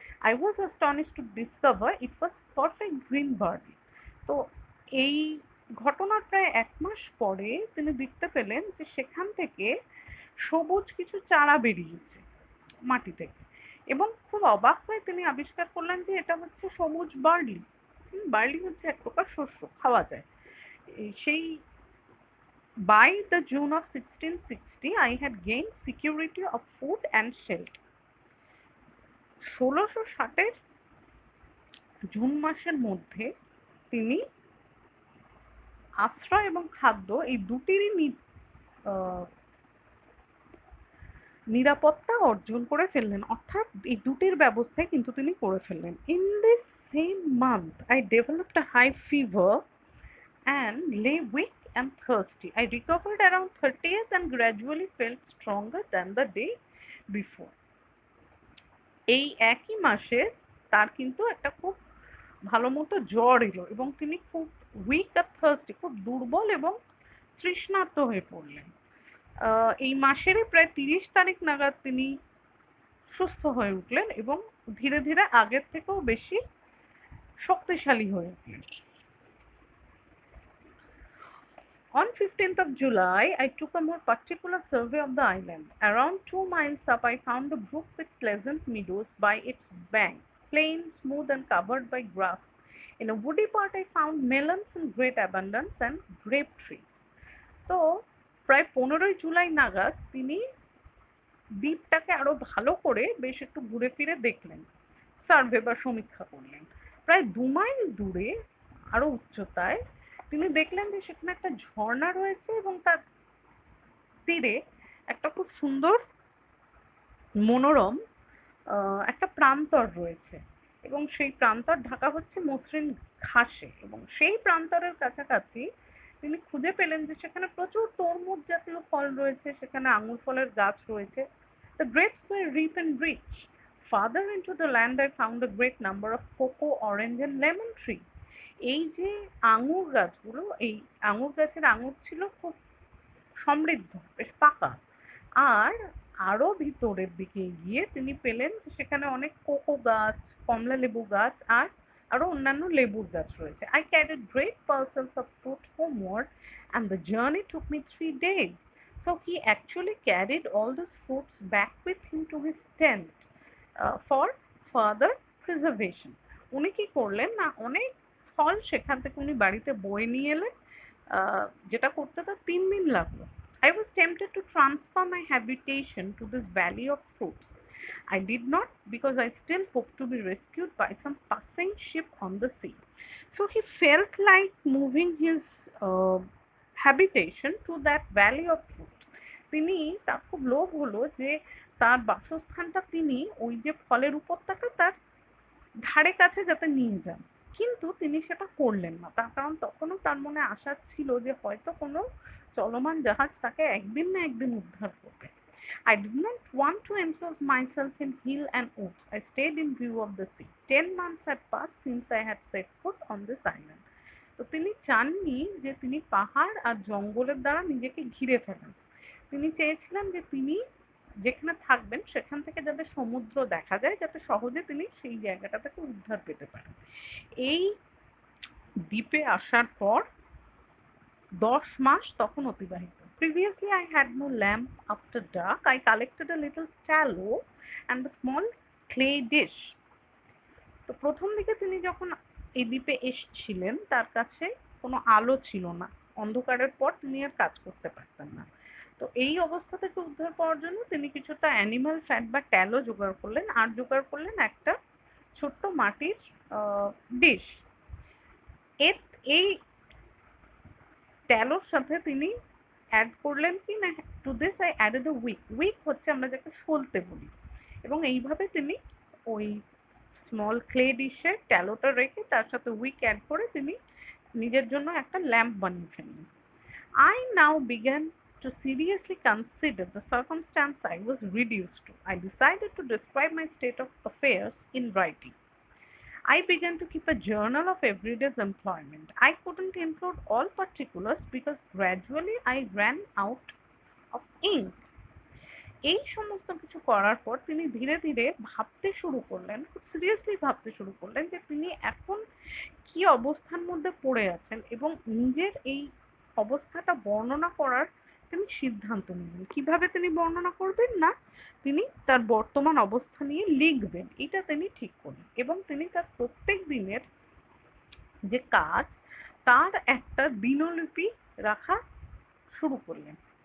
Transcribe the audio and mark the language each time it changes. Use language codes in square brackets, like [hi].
[en] I was astonished to discover it was perfect green barley. [bn] তো এই ঘটনার প্রায় 1 মাস পরে তিনি দেখতে পেলেন যে সেখান থেকে সবুজ কিছু চারা বেরিয়েছে মাটি থেকে, এবং খুব অবাক হয়ে তিনি আবিষ্কার করলেন যে এটা হচ্ছে সবুজ বার্লি। বার্লি হচ্ছে এক প্রকার শস্য, খাওয়া যায়। [en] সেই by the June of 1660 I had gained security of food and shelter. [bn] 1660 June মাসের মধ্যে তিনি আশ্রয় এবং খাদ্য এই দুটিরই নিরাপত্তা অর্জন করে ফেললেন, অর্থাৎ এই দুটির ব্যবস্থায় কিন্তু তিনি করে ফেললেন। [en] In this same month I developed a high fever and lay weak and thirsty. I recovered around 30th and gradually felt stronger than the day before. [bn] এই একই মাসে তার কিন্তু একটা খুব ভালো মতো জ্বর এলো এবং তিনি খুব উইক আর থার্স্টি, খুব দুর্বল এবং তৃষ্ণার্ত হয়ে পড়লেন। এই মাসেরই প্রায় 30 তারিখ নাগাদ তিনি সুস্থ হয়ে উঠলেন এবং ধীরে ধীরে আগের থেকেও বেশি শক্তিশালী হয়ে উঠলেন। [en] On 15th of July, I took a more particular survey of the island. Around 2 miles up, I found a brook with pleasant meadows by its bank, plain, smooth and covered by grass. In a woody part, I found melons in great abundance and grape trees. [bn] তো প্রায় 15ই জুলাই নাগাদ তিনি দ্বীপটাকে আরো ভালো করে বেশ একটু ঘুরে ফিরে দেখলেন, সার্ভে বা সমীক্ষা করলেন। প্রায় 2 মাইল দূরে আরো উচ্চতায় তিনি দেখলেন যে সেখানে একটা ঝর্ণা রয়েছে এবং তার তীরে একটা খুব সুন্দর মনোরম একটা প্রান্তর রয়েছে এবং সেই প্রান্তর ঢাকা হচ্ছে মসৃণ ঘাসে, এবং সেই প্রান্তরের কাছাকাছি তিনি খুঁজে পেলেন যে সেখানে প্রচুর তরমুজ জাতীয় ফল রয়েছে, সেখানে আঙুর ফলের গাছ রয়েছে। [en] The grapes were ripe and rich. Farther into the land I found a great number of cocoa, orange and lemon tree. [bn] এই যে আঙুর গাছগুলো, এই আঙুর গাছের আঙুর ছিল খুব সমৃদ্ধ, বেশ পাকা। আর আরো ভিতরের দিকে গিয়ে তিনি পেলেন যে সেখানে অনেক কোকো গাছ, কমলা লেবু গাছ আর আরও অন্যান্য লেবুর গাছ রয়েছে। [en] I carried great parcels of fruit homeward and the journey took me 3 days. So he actually carried all those fruits back with him to his tent for further preservation. [bn] উনি কি করলেন না, অনেক ফল সেখান থেকে উনি বাড়িতে বয়ে নিয়ে এলেন, যেটা করতে তার 3 দিন লাগলো। [en] I was tempted to transfer my habitation to this valley of fruits. I did not, because I still hoped to be rescued by some passing ship on the sea. So he felt like moving his habitation to that valley of fruits. [bn] তিনি, তার খুব লোভ হলো যে তার বাসস্থানটা তিনি ওই যে ফলের উপত্যকা তার ধারে কাছে যাতে নিয়ে যান, কিন্তু তিনি সেটা করলেন না। তার কারণ তখনও তার মনে আশা ছিল যে হয়তো কোনো চলমান জাহাজ তাকে একদিন না একদিন উদ্ধার করবে। [en] I did not want to enclose myself in hill and woods. I stayed in view of the sea. 10 months had passed since I had set foot on this island. [bn] তো তিনি চাননি যে তিনি পাহাড় আর জঙ্গলের দ্বারা নিজেকে ঘিরে ফেলেন। তিনি চেয়েছিলেন যে তিনি যেখানে থাকবেন সেখান থেকে যাতে সমুদ্র দেখা যায়, যাতে সহজে তিনি সেই জায়গাটা থেকে উদ্ধার পেতে পারেন। এই দ্বীপে আসার পর 10 মাস তখন অতিবাহিত। [en] Previously I had no lamp after dark. I collected a little tallow and a small clay dish. [bn] তো প্রথম দিকে তিনি যখন এই দ্বীপে এসেছিলেন তার কাছে কোনো আলো ছিল না, অন্ধকারের পর তিনি আর কাজ করতে পারতেন না। তো এই অবস্থা থেকে উদ্ধার পাওয়ার জন্য তিনি কিছুটা অ্যানিমাল ফ্যাট বা ট্যালো জোগাড় করলেন, আর জোগাড় করলেন একটা ছোট্ট মাটির ডিশ। এই ট্যালোর সাথে তিনি অ্যাড করলেন কি না, [en] To this I added a week. [bn] Week হচ্ছে আমরা যাকে সলতে বলি, এবং এইভাবে তিনি ওই স্মল ক্লে ডিশে ট্যালোটা রেখে তার সাথে উইক অ্যাড করে তিনি নিজের জন্য একটা ল্যাম্প বানিয়ে ফেললেন। [en] I now began to seriously consider the circumstance I was reduced to. I decided to describe my state of affairs in writing. I began to keep a journal of everyday's employment. I couldn't include all particulars because gradually I ran out of ink. [bn] এই সমস্ত কিছু করার পর তিনি ধীরে ধীরে ভাবতে শুরু করলেন, খুব সিরিয়াসলি ভাবতে শুরু করলেন যে তিনি এখন কি অবস্থার মধ্যে পড়ে আছেন, এবং নিজের এই অবস্থাটা বর্ণনা করার তিনি সিদ্ধান্ত নিলেন। কিভাবে তিনি বর্ণনা করবেন না, তিনি তার বর্তমান অবস্থা নিয়ে লিখবেন, এটা তিনি ঠিক করলেন, এবং তিনি তার প্রত্যেক দিনের যে কাজ তার একটা দিনলিপি রাখা শুরু করলেন।